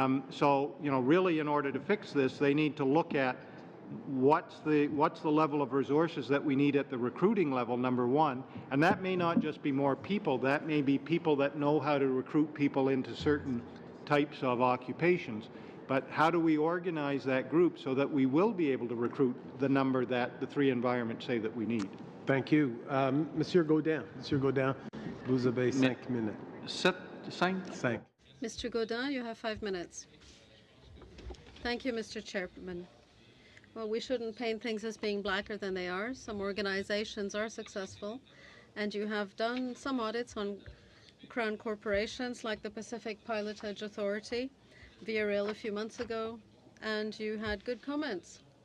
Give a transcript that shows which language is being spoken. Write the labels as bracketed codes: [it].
[en] So, you know, really in order to fix this, they need to look at what's the level of resources that we need at the recruiting level, number one, and that may not just be more people, that may be people that know how to recruit people into certain types of occupations. But how do we organize that group so that we will be able to recruit the number that the three environments say that we need? Thank you. [fr] Monsieur Gaudin, vous avez 5 minutes. 5. [en] Mr. Gaudin, you have 5 minutes. Thank you, Mr. Chairman. Well, we shouldn't paint things as being blacker than they are. Some organizations are successful, and you have done some audits on Crown corporations like the Pacific Pilotage Authority, VRL a few months ago, and you had good comments.